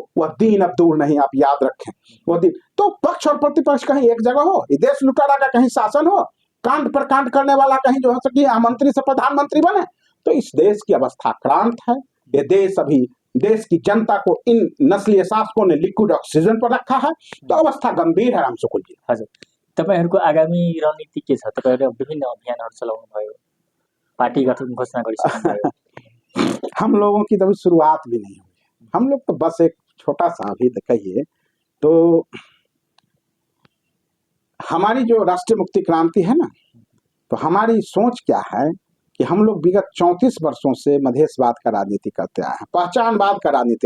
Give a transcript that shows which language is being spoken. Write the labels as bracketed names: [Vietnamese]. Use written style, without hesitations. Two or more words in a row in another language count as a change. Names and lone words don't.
[Hindi] वह दिन अब दूर नहीं, आप याद रखें वह दिन। तो पक्ष और प्रतिपक्ष कहीं एक जगह हो, ये देश लुटारा का कहीं शासन हो, कांड पर कांड करने वाला कहीं जो है सकी मंत्री से प्रधानमंत्री बने। तो इस देश की अवस्था क्रांत है। ये देश अभी देश की जनता को इन नस्लीय शासकों ने [English] liquid oxygen [Hindi] पर रखा है। तो अवस्था गंभीर है। रामसुकुल जी, [Nepali] हजुर, तपाईहरुको आगामी रणनीति के छ? तपाईहरुले विभिन्न अभियानहरु चलाउनु भयो, पार्टी गठन घोषणा गरिसक्नु भयो। [Hindi] हम लोगों की तो अभी शुरुआत भी नहीं हुई। हम लोग तो बस एक छोटा सा अभी कहिए तो हमारी जो राष्ट्रीय मुक्ति क्रांति है ना, तो हमारी सोच क्या है कि हम लोग विगत 34 वर्षों से मधेशवाद का राजनीति करते आए हैं, पहचानवाद का राजनीति।